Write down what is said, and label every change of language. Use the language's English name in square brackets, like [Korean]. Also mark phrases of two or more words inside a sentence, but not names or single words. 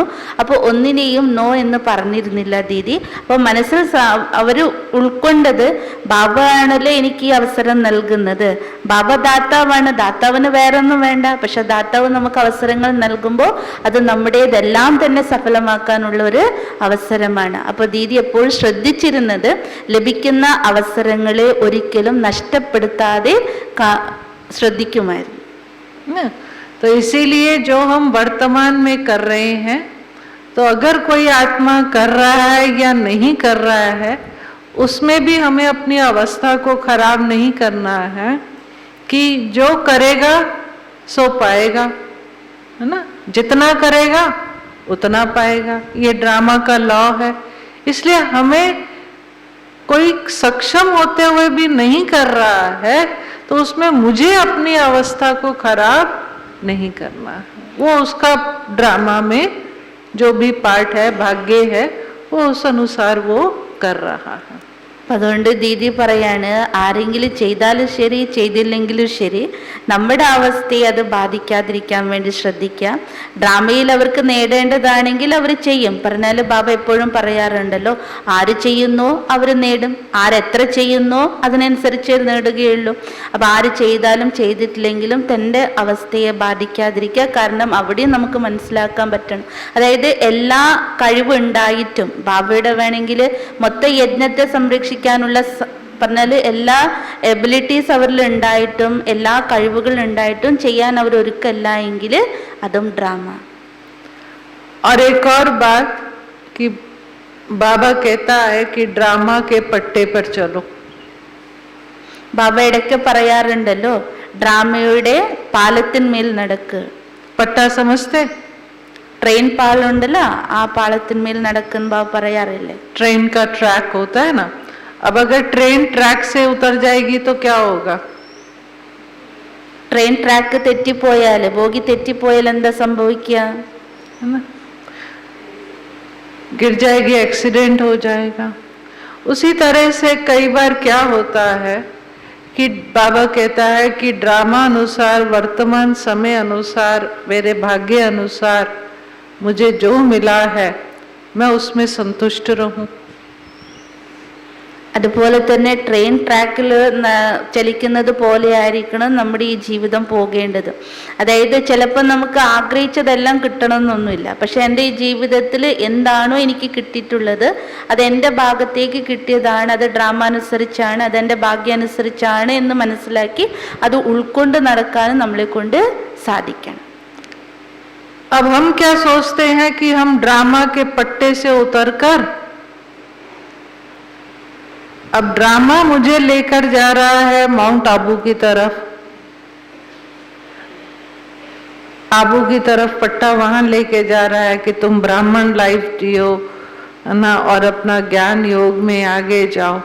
[Malayalam] അപ്പോൾ ഒന്നിനെയും നോ എന്ന് പറഞ്ഞിരുന്നില്ല ദീദി. അപ്പോൾ മനസ്സിൽ അവർ ഉൾക്കൊണ്ടത് ബാബ ആണല്ലോ എനിക്ക് ഈ അവസരം നൽകുന്നത്, ബാബ ദാതാവാണ്, ദാതാവിന് വേറൊന്നും വേണ്ട, പക്ഷെ ദാതാവ് നമുക്ക് അവസരങ്ങൾ നൽകുമ്പോൾ അത് നമ്മുടേതെല്ലാം തന്നെ സഫലമാക്കാനുള്ള ഒരു അവസരമാണ്. അപ്പോൾ ദീദി എപ്പോഴും ശ്രദ്ധിച്ചിരുന്നത് ലഭിക്കുന്ന അവസരങ്ങളെ ഒരിക്കലും നഷ്ടപ്പെടുത്താതെ ശ്രദ്ധിക്കുമായിരുന്നു. [Hindi] तो इसीलिए जो हम वर्तमान में कर रहे हैं, तो अगर कोई आत्मा कर रहा है या नहीं कर रहा है, उसमें भी हमें अपनी अवस्था को खराब नहीं करना है कि जो करेगा सो पाएगा, है ना, जितना करेगा उतना पाएगा, ये ड्रामा का लॉ है. इसलिए हमें कोई सक्षम होते हुए भी नहीं कर रहा है तो उसमें मुझे अपनी अवस्था को खराब नहीं करना है. वो उसका ड्रामा में जो भी पार्ट है, भाग्य है, वो उस अनुसार वो कर रहा है. [Malayalam] അതുകൊണ്ട് ദീദി പറയാണ്, ആരെങ്കിലും ചെയ്താലും ശരി ചെയ്തില്ലെങ്കിലും ശരി നമ്മുടെ അവസ്ഥയെ അത് ബാധിക്കാതിരിക്കാൻ വേണ്ടി ശ്രദ്ധിക്കാം. ഡ്രാമയിൽ അവർക്ക് നേടേണ്ടതാണെങ്കിൽ അവർ ചെയ്യും. പറഞ്ഞാൽ ബാബ എപ്പോഴും പറയാറുണ്ടല്ലോ, ആര് ചെയ്യുന്നോ അവർ നേടും, ആരെത്ര ചെയ്യുന്നോ അതിനനുസരിച്ച് നേടുകയുള്ളൂ. അപ്പം ആര് ചെയ്താലും ചെയ്തിട്ടില്ലെങ്കിലും തൻ്റെ അവസ്ഥയെ ബാധിക്കാതിരിക്കുക. കാരണം അവിടെയും നമുക്ക് മനസ്സിലാക്കാൻ പറ്റണം, അതായത് എല്ലാ കഴിവുണ്ടായിട്ടും ബാബയുടെ വേണമെങ്കിൽ മൊത്തം യജ്ഞത്തെ സംരക്ഷിക്കാനുള്ള പറഞ്ഞാൽ എല്ലാ എബിലിറ്റീസ് അവരിൽ ഉണ്ടായിട്ടും എല്ലാ കഴിവുകൾ ഉണ്ടായിട്ടും ചെയ്യാൻ അവർ ഒരുക്കല്ല എങ്കിൽ അതും ഡ്രാമ. [Hindi] और एक और बात कि बाबा कहता है कि ड्रामा के पट्टे पर चलो. [Malayalam] ബാബ ഇടയ്ക്ക് പറയാറുണ്ടല്ലോ, ഡ്രാമയുടെ പാലത്തിന്മേൽ നടക്ക്. [Hindi] पट्टा समझते? [Malayalam] ട്രെയിൻ പാലുണ്ടല്ലോ, ആ പാലത്തിന്മേൽ നടക്കുന്ന ബാബ പറയാറില്ലേ? [Hindi] ट्रेन का ट्रैक होता है ना. अब अगर [English] train track [Hindi] से उतर जाएगी तो क्या होगा? [English] train track [Malayalam] തെറ്റിപ്പോയാൽ, ബോഗി തെറ്റിപ്പോയാൽ എന്താ സംഭവിക്കുക? [Hindi] है ना, गिर जाएगी, एक्सीडेंट हो जाएगा. उसी तरह से कई बार क्या होता है कि बाबा कहता है कि ड्रामा अनुसार, वर्तमान समय अनुसार, मेरे भाग्य अनुसार मुझे जो मिला है मैं उसमें संतुष्ट रहूं. [Malayalam] അതുപോലെ തന്നെ ട്രെയിൻ ട്രാക്കിൽ ചലിക്കുന്നത് പോലെ ആയിരിക്കണം നമ്മുടെ ഈ ജീവിതം പോകേണ്ടത്. അതായത് ചിലപ്പോൾ നമുക്ക് ആഗ്രഹിച്ചതെല്ലാം കിട്ടണമെന്നൊന്നുമില്ല, പക്ഷെ എൻ്റെ ഈ ജീവിതത്തിൽ എന്താണോ എനിക്ക് കിട്ടിയിട്ടുള്ളത് അത് എൻ്റെ ഭാഗത്തേക്ക് കിട്ടിയതാണ്, അത് ഡ്രാമ അനുസരിച്ചാണ്, അതെൻ്റെ ഭാഗ്യാനുസരിച്ചാണ് എന്ന് മനസ്സിലാക്കി അത് ഉൾക്കൊണ്ട് നടക്കാനും നമ്മളെ കൊണ്ട് സാധിക്കണം. [Hindi] अब हम क्या सोचते हैं कि हम ड्रामा के पट्टे से उतरकर, अब ड्रामा मुझे लेकर जा रहा है माउंट आबू की तरफ, आबू की तरफ पट्टा वहां लेके जा रहा है कि तुम ब्राह्मण लाइफ जियो ना और अपना ज्ञान योग में आगे जाओ.